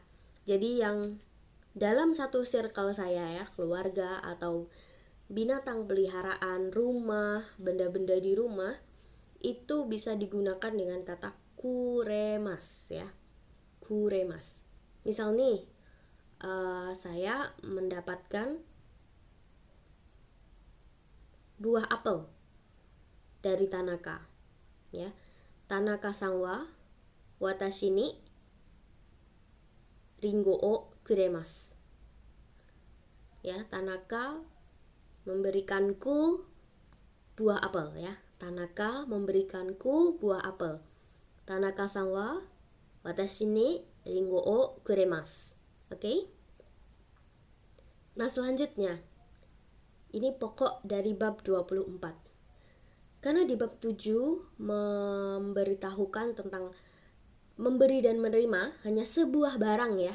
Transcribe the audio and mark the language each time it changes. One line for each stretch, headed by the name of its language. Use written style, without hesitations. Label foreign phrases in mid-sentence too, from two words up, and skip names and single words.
Indonesian: Jadi yang dalam satu circle saya, ya, keluarga atau binatang peliharaan, rumah, benda-benda di rumah, itu bisa digunakan dengan kata kuremas, ya. Kuremas. Misal nih, saya mendapatkan buah apel dari Tanaka, ya.
Japanese: 田中さんは私にりんごをくれます.
Indonesian: Ya, Tanaka memberikanku buah apel, ya. Tanaka memberikanku buah apel.
Japanese: 田中さんは私にりんごをくれます.
Indonesian: Oke? Nah, selanjutnya ini pokok dari bab 24. Karena di bab 7 memberitahukan tentang memberi dan menerima hanya sebuah barang, ya.